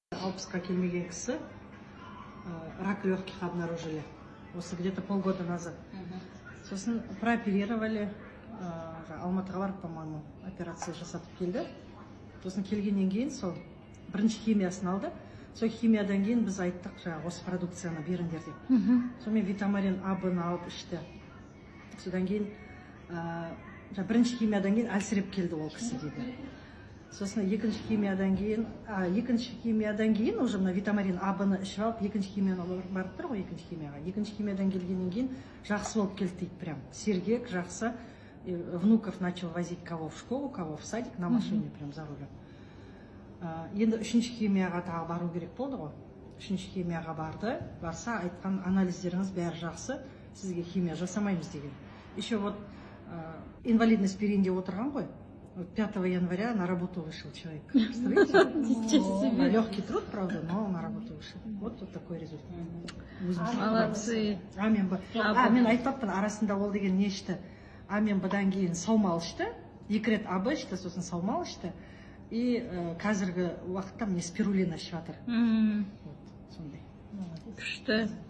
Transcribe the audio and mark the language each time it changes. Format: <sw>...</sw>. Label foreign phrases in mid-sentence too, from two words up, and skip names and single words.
<kk>60-қа келмеген кісі</kk> <ru>рак легких обнаружили. Осы где-то полгода назад.</ru> <kk>Сосын прооперировали, Алматыға барып, по-моему, операция жасатып келді. Сосын келгеннен кейін сол бірінші химиясын алды. Сол химиядан кейін біз айттық, осы продукцияны беріңдер деп. Сонымен витамарин А-ны алып ішті. Содан кейін бірінші химиядан кейін әлсіреп келді ол кісі дейді. Сосын екінші химиядан кейін уже мына витамарин А-ны ішіп алып, екінші химияны барып тұр ғой, екінші химияға. Екінші химиядан келгеннен кейін жақсы болып келді дейді, прям сергек, жақсы.</kk> <ru>Внуков начал возить кого в школу, кого в садик на машине, прям за рулем.</ru> <kk>Енді үшінші химияға тағы бару керек болды ғой. Үшінші химияға барды, барса айтқан анализдеріңіз бәрі жақсы, сізге химия жасамаймыз деген.</kk> <ru>Еще вот инвалидность</ru> <kk>периодінде отырған ғой.</kk> <ru>5 января на работу вышел человек. Представляете? Легкий труд, правда, но на работу вышел. Вот такой результат. Молодцы.</ru> <kk>Мен айтпаппын, арасында ол деген не ішті. Мен бұдан кейін саумал ішті, 2 рет АБ ішті, сосын саумал ішті. И қазіргі уақытта мне спирулина ішіп жатыр. Күшті.</kk>